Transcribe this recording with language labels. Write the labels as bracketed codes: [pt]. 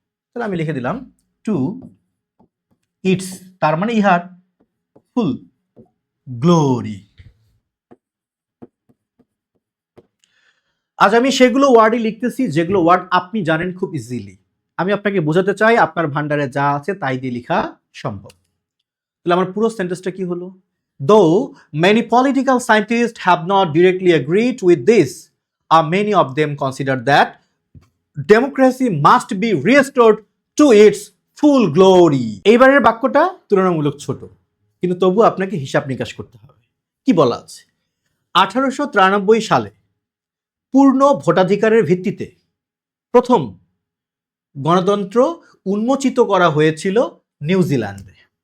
[bn] তাহলে আমি লিখে দিলাম টু ইটস, তার মানে ইহার ফুল গ্লোরি। আজ আমি সেগুলো ওয়ার্ডই লিখতেছি যেগুলো ওয়ার্ড আপনি জানেন খুব ইজিলি। আমি আপনাকে বোঝাতে চাই আপনার ভান্ডারে যা আছে তাই দিয়ে লেখা সম্ভব। তাহলে আমার পুরো সেন্টেন্সটা কি হলো? [en] Though many political scientists have not directly agreed with this, many of them consider that democracy must be restored to its full glory. [bn] এইবারের বাক্যটা তুলনামূলক ছোট, কিন্তু তবু আপনাকে হিসাব নিকাশ করতে হবে। কি বলা আছে? 1893 সালে পূর্ণ ভোটাধিকারের ভিত্তিতে প্রথম গণতন্ত্র উন্মোচিত করা হয়েছিল নিউজিল্যান্ডে।